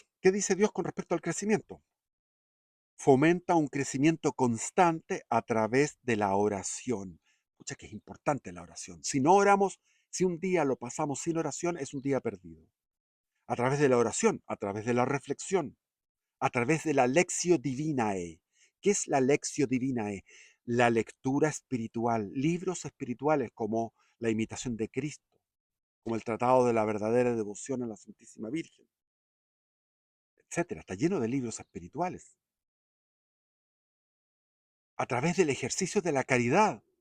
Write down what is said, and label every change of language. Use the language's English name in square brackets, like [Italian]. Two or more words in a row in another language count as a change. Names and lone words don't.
[Spanish] ¿Qué dice Dios con respecto al crecimiento? Fomenta un crecimiento constante a través de la oración. Pucha, que es importante la oración. Si no oramos, si un día lo pasamos sin oración, es un día perdido. A través de la oración, a través de la reflexión, a través de la [Latin] lectio divinae. [Spanish] ¿Qué es la [Latin] lectio divinae? [Spanish] La lectura espiritual, libros espirituales como la imitación de Cristo, como el Tratado de la verdadera devoción a la Santísima Virgen, etcétera. Está lleno de libros espirituales. A través del ejercicio de la caridad.